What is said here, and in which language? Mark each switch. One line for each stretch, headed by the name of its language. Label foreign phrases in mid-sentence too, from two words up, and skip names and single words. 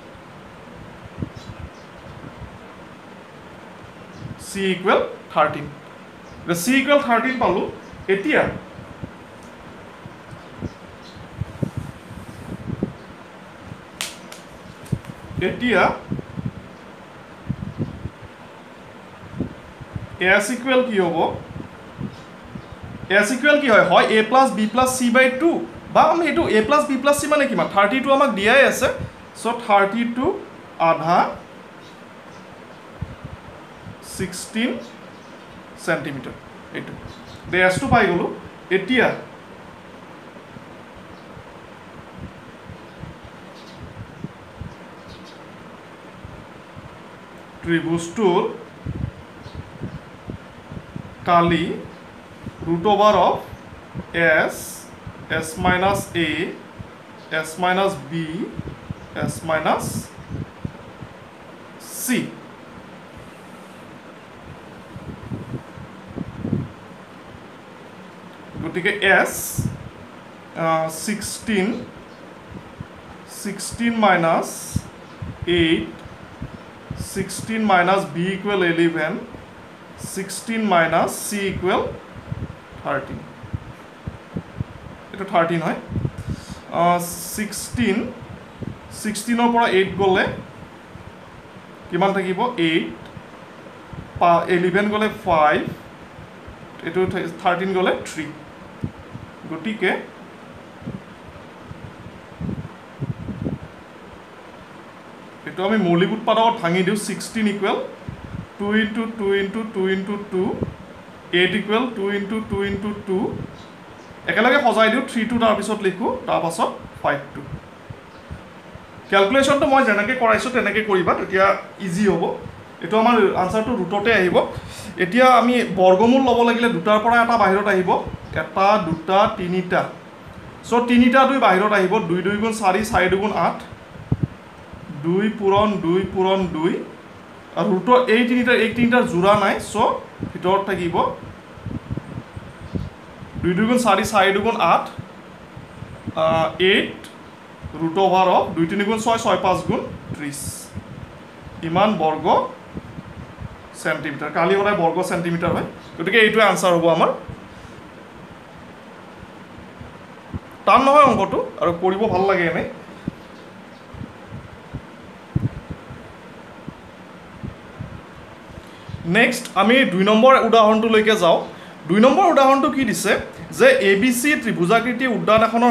English: c ইকুৱেল 13 the c equal 13
Assamese: পালো এতিয়া
English: s equal
Assamese: কি হ'ব
English: s equal
Assamese: কি হয় হয়
English: a plus b plus c by 2
Assamese: বা আমি এটো
English: a plus b plus c
Assamese: মানে কিমান 32 আমাক দিয়াই আছে সো 32 আধা 16 সেন্টিমিটার এটো দে s টো পাই গলো এতিয়া ত্রিভুজটোৰ কালি
English: root over of s minus a s minus b s minus c গতিকে s 16 minus 8 16 minus b equal 11 16 minus c equal 13
Assamese: এটা 13 হয় 16 ৰ পৰা 8 গলে কিমান থাকিব 8 11 গলে 5 এটো 13 গলে 3 গটিকে এটো আমি মৌলিক উৎপাদকত ভাঙি দিও 16
English: equal 2 into 2 into 2 into 2 8 equal 2 into 2 into
Assamese: 2 একেলগে সজাই দিও 3 2 তাৰ পিছত লিখো তাৰ পাছত 5 2 ক্যালকুলেশনটো মই যেনেকৈ কৰাইছো তেনেকৈ কৰিবা তেতিয়া ইজি হ'ব এটো আমাৰ আনসাৰটো ৰুটতে আহিব এতিয়া আমি বৰ্গমূল ল'ব লাগিলে দুটাৰ পৰা এটা বাহিৰত আহিব এটা দুটা তিনিটা সো তিনিটা দুই বাহিৰত আহিব 2 2 গুণ 4 4 2 গুণ 8 2 পূৰণ 2 আৰু ৰুটৰ এই তিনিটাৰ জোৰা নাই সো ভিতৰত থাকিব 2 2 গুণ 4 4 2 গুণ 8 8
English: root over of
Assamese: 2 3 গুণ 6 6 5 গুণ 30 ইমান বর্গ সেন্টিমিটার কালি হলে বর্গ সেন্টিমিটার হয় গতিকে এইটো আনসার হ'ব আমাৰ টান নহয় অঙ্কটো আৰু কৰিব ভাল লাগে এনে নেক্সট আমি 2 নম্বৰ উদাহৰণটো লৈকে যাও 2 নম্বৰ উদাহৰণটো কি দিছে যে ABC ত্ৰিভুজাকৃতি উদ্যান এখনৰ